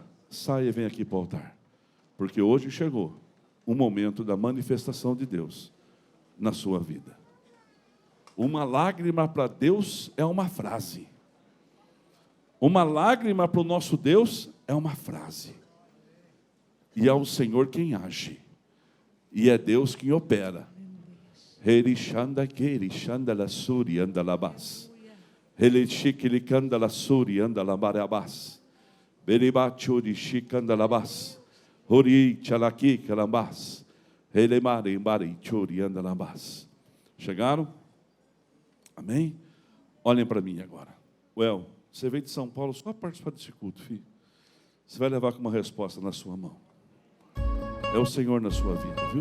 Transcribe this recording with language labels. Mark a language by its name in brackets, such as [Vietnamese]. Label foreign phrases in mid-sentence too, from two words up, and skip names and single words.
[Portuguese] Saia e vem aqui para o altar. Porque hoje chegou o momento da manifestação de Deus na sua vida. Uma lágrima para Deus é uma frase. Uma lágrima para o nosso Deus é uma frase. E é o Senhor quem age. E é Deus quem opera. Ele shanda keri shanda la suri anda labas. Ele shikili kanda la suri anda labarabas. Beribachuri shikanda labas. Hori chalaki calambas. Ele mari mari churi anda labas. Chegaram? Amém? Olhem para mim agora. Você veio de São Paulo só para participar desse culto, filho. Você vai levar com uma resposta na sua mão. É o Senhor na sua vida, viu?